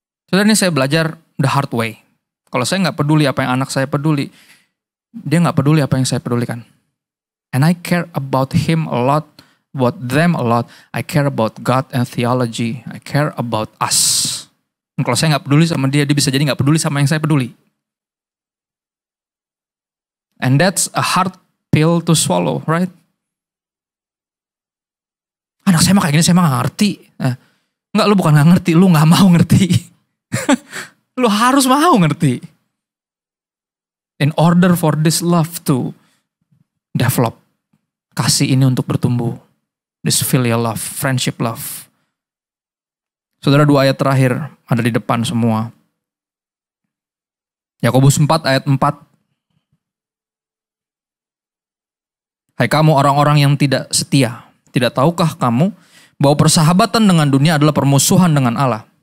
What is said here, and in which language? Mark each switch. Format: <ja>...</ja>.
<id>Saudara, ini saya belajar the hard way. Kalau saya gak peduli apa yang anak saya peduli, dia gak peduli apa yang saya pedulikan.</id> <en>And I care about him a lot, about them a lot. I care about God and theology. I care about us.</en> <id>Dan kalau saya gak peduli sama dia bisa jadi gak peduli sama yang saya peduli.</id> <en>And that's a hard pill to swallow, right?</en> <id>Anak saya mah kayak gini, saya mah gak ngerti. Enggak, lu bukan gak ngerti, lu gak mau ngerti.</id> <en>Lu harus mau ngerti. In order for this love to develop. kasih ini untuk bertumbuh. This filial love, friendship love.</en> <id>Saudara, 2 ayat terakhir ada di depan semua. Yakobus 4 ayat 4. Hai kamu orang-orang yang tidak setia, tidak tahukah kamu bahwa persahabatan dengan dunia adalah permusuhan dengan Allah?</id>